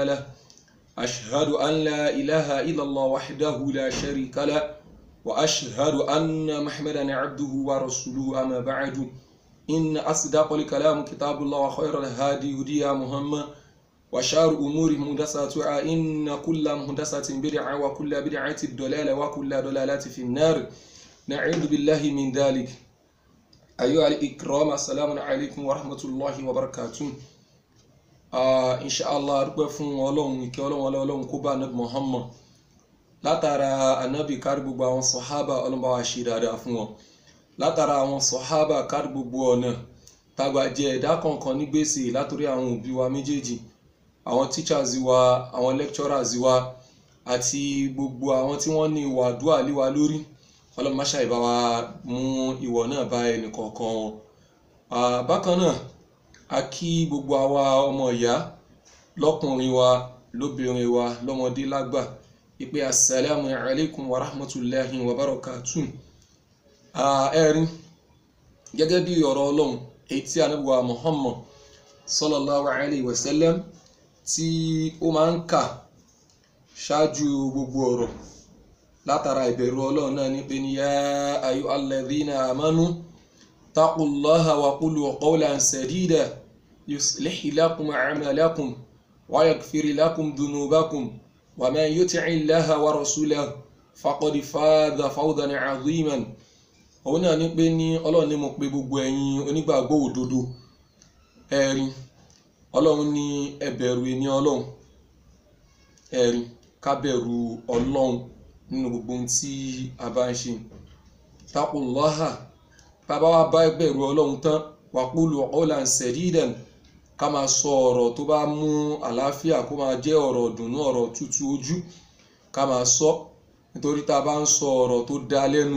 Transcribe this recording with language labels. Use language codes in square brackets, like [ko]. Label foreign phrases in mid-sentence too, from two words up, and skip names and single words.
[ar] له أشهد أن لا إله إلا الله وحده لا شريك له وأشهد أن محمدا عبده ورسوله أما بعد إن أصدق الكلام كتاب الله وخير الهادي هدي محمد وشر أمور محدثاتها إن كل محدثة بدعة وكل بدعة ضلالة وكل ضلالة في النار نعوذ بالله من ذلك. أيها الإكرام السلام عليكم ورحمة الله وبركاته. إن شاء الله أرجو [yo] فún Ọlọ́run ìkẹ́ Ọlọ́run kó bá Ànábì Muhammad látara Ànábì kárí gbogbo àwọn sàhábà Ọlọ́run bá wa ṣe dáadáa fún wọn látara àwọn sàhábà kárí gbogbo ọ̀nà tàgbà jẹ ẹ̀dá kọ̀ọ̀kan ní gbèsè látòrí àwọn òbí wa méjèèjì àwọn teachers wa àwọn lecturers wa àti gbogbo àwọn tí wọ́n ní ìwà àdúà lé wa lórí Ọlọ́run má ṣàì bá wa mú ìwọ náà bá ẹnì kọ̀ọ̀kan wọn. Bákan náà a kí gbogbo àwa ọmọ ìyá lọ́kùnrin wa lóbìnrin wa lọ́mọdé lágbà ìpè [ar] السلام عليكم ورحمة الله وبركاته. [yo] Ẹ̀rín gẹ́gẹ́ bí ọ̀rọ̀ Ọlọ́run èyí tí Ànábì wa Muhammad [ar] صلى الله عليه وسلم [yo] tí ó máa ń kà ṣáájú gbogbo ọ̀rọ̀ látara ìbẹ̀rù Ọlọ́run náà ní pé ní [ar] يا أيها الذين آمنوا اتقوا الله وقولوا قولا سديدا يصلح لكم أعمالكم ويغفر لكم ذنوبكم ومن يطع الله ورسوله فقد فاز فوزا عظيما. [yo] Òun náà ní pé ní Ọlọ́run ní mo pè gbogbo ẹ̀yin onígbàgbọ́ òdodo ẹ̀rín Ọlọ́run ní ẹ bẹ̀rù èmi Ọlọ́run ẹ̀rín ká bẹ̀rù Ọlọ́run nínú gbogbo ohun tí a bá ń ṣe. taqullaha bàbá wa bá bẹ̀rù Ọlọ́run tán [ar] وقولوا قولا سديدا [yo] ká máa sọ ọ̀rọ̀ tó bá mú àlàáfíà kó máa jẹ́ ọ̀rọ̀ dùnú ọ̀rọ̀ tútù ojú ká máa sọ nítorí tá a bá ń sọ ọ̀rọ̀ tó dá lẹ́nu